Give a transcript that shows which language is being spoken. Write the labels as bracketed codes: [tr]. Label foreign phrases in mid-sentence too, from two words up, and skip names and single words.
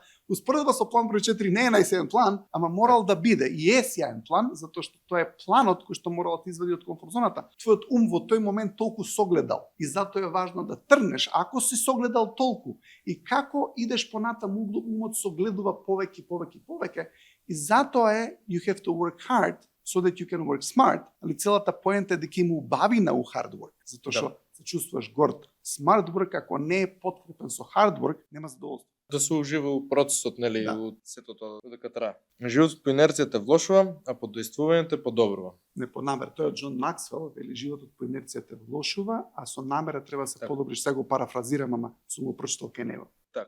[mk] Успоредба со план број 4 не е најсеен план, ама морал да биде и е сјаен план затоа што тоа е планот кој што морал да извади од комфорт зоната. Твојот ум во тој момент толку согледал и затоа е важно да тргнеш ако си согледал толку и како идеш понатаму умот согледува повеќе и затоа е [en] you have to work hard so that you can work smart, [mk] али целата поента е дека има убавина у [en] hard work, [mk] затоа што се чувствуваш горд. [en] Smart work [mk] ако не е подкрепен со [en] hard work, [mk] нема задоволство. Да се ужива у процесот, нели, у сето тоа дека трае. Животот по инерцијата влошува, а по действувањето е подобрува. Не по намера, тоа е Џон Максвел, вели животот по инерцијата влошува, а со намера треба да се подобриш. Сега го парафразирам, ама сум го прочитал кај него. Така.